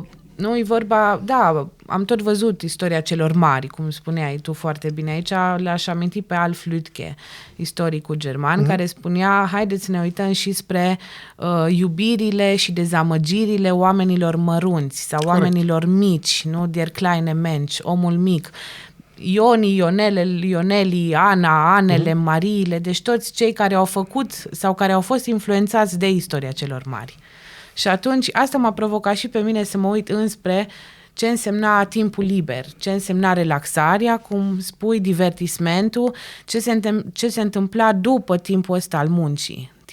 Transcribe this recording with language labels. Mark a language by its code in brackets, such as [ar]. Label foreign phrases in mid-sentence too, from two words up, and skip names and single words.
[ro] Nu-i vorba, da, am tot văzut istoria celor mari, cum spuneai tu foarte bine aici, l-aș aminti pe Alf Lütke, istoricul german, care spunea, haideți să ne uităm și spre iubirile și dezamăgirile oamenilor mărunți sau oamenilor mici, nu? [de] Der kleine Mensch, [ro] omul mic. Ioni, Ioneli, Ana, Anele, Mariile, deci toți cei care au făcut sau care au fost influențați de istoria celor mari. Și atunci asta m-a provocat și pe mine să mă uit înspre ce însemna timpul liber, ce însemna relaxarea, cum spui, divertismentul, ce se întâmpla după timpul ăsta al muncii.